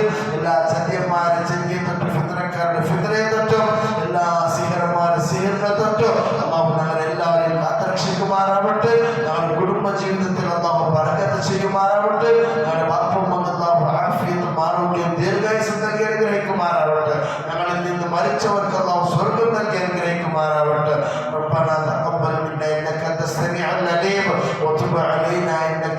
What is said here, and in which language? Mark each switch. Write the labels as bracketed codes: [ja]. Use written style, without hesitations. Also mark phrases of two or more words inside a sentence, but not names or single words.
[ml] എല്ലാ ചതിയന്മാരെ ചതിയെ തൊട്ട് ഫിത്നക്കാരുടെ ഫിത്നയെ തൊട്ടും എല്ലാ സിഹറന്മാരെ സിഹറിനെ തൊട്ടും അല്ലാഹു ഞങ്ങൾ എല്ലാവരെയും കാത്തുരക്ഷിക്കുമാറാവട്ടെ. ഞങ്ങളുടെ കുടുംബ ജീവിതത്തിൽ അല്ലാഹു ബറക്കത്ത് ചെയ്യുമാറാവട്ടെ. ഞങ്ങളുടെ ബാപ്പും അല്ലാഹു ആഫിയത്തും ആരോഗ്യവും ദീർഘായുസ്സും നൽകി അനുഗ്രഹിക്കുമാറാവട്ടെ. ഞങ്ങളിൽ നിന്ന് മരിച്ചവർക്ക് അല്ലാഹു സ്വർഗ്ഗം നൽകി അനുഗ്രഹിക്കുമാറാവട്ടെ. [ar] ربنا تقبل منا انك انت السميع العليم وتب علينا